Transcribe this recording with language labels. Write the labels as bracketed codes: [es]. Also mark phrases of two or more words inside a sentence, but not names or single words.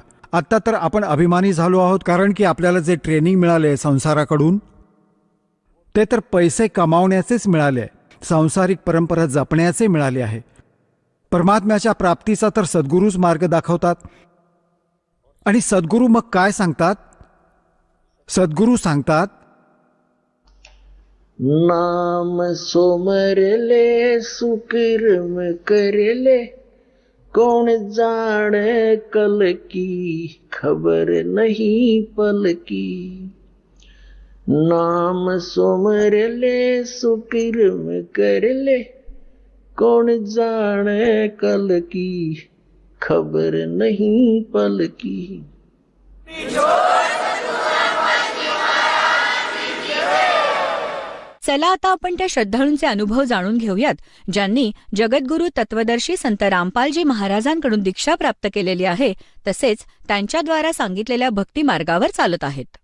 [mr] आत्ता तर आपण अभिमानी झालो आहोत, कारण की आपल्याला जे ट्रेनिंग मिळाले संसाराकडून ते तर पैसे कमावण्याचेच मिळाले, सांसारिक परंपरा जपण्याचे मिळाले आहे। परमात्म्याच्या प्राप्तीचा तर सद्गुरूच मार्ग दाखवतात। आणि सद्गुरू मग काय सांगतात, सद्गुरू सांगतात, [hi] नाम सोमरले सुकर्म करले, कौन जाने कल की खबर नहीं पल की। नाम सोमरले सुकर्म करले, कौन जाने कल की खबर नहीं पल की। [mr] चला आता आपण त्या श्रद्धाळूंचे अनुभव जाणून घेऊयात, ज्यांनी जगद्गुरू तत्वदर्शी संत रामपालजी महाराजांकडून दीक्षा प्राप्त केलेली आहे, तसेच त्यांच्याद्वारा सांगितलेल्या भक्ती मार्गावर चालत आहेत.